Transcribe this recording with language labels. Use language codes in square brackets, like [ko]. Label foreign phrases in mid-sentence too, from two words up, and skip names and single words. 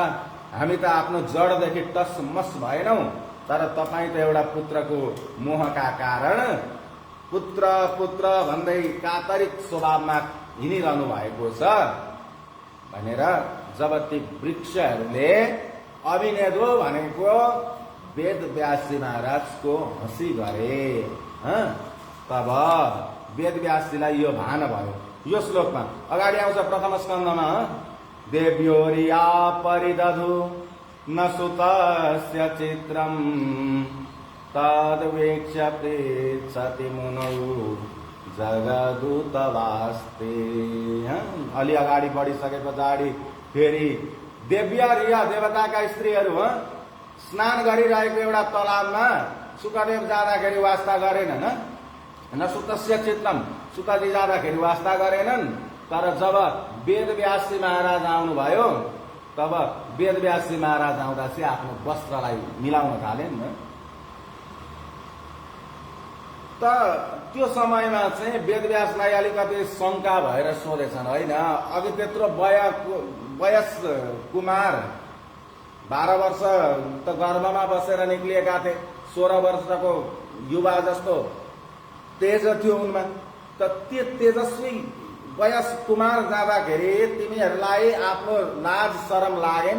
[ne] हामी त आफ्नो जडदेखि टसमस भएनौं, तर तपाईँ त एउटा पुत्रको मोहका कारण पुत्र पुत्र भन्दै कातरिक स्वभावमा हिँडिरहनु भएको छ भनेर जब ती वृक्षहरूले अभिनेदो भनेको वेदव्यासजी महाराजको हँसी गरे, तब वेदव्यासजीलाई यो भान भयो। यो श्लोकमा अगाडि आउँछ प्रथम स्कन्धमा, [sa] देव्योरिया परिदधु न सुतस्य चित्रम तद्वेक्ष पृच्छति मुनौ जगदूतवास्ते। [ne] अलि अगाडि बढिसके पछाडि फेरि [sa] देव्य रिया [ne] देवताका स्त्रीहरू स्नान गरिरहेको एउटा तलाबमा सुकदेव जाँदाखेरि वास्ता गरेनन्। [sa] न सुतस्य चित्तम, [ne] सुतजी जाँदाखेरि वास्ता गरेनन्। तर जब वेदव्यासजी महाराज आउनुभयो, तब वेदव्यासजी महाराज आउँदा चाहिँ आफ्नो वस्त्रलाई मिलाउन थाले नि। त त्यो समयमा चाहिँ वेदव्यासलाई अलिकति शङ्का भएर सोधेछन्, होइन अघि त्यत्रो वयस कुमार 12 वर्ष त गर्भमा बसेर निक्लिएका थिए, 16 वर्षको युवा जस्तो तेज थियो उनमा, त त्यो तेजस्वी वयस कुमार जाँदाखेरि तिमीहरूलाई आफ्नो लाज शरम लागेन?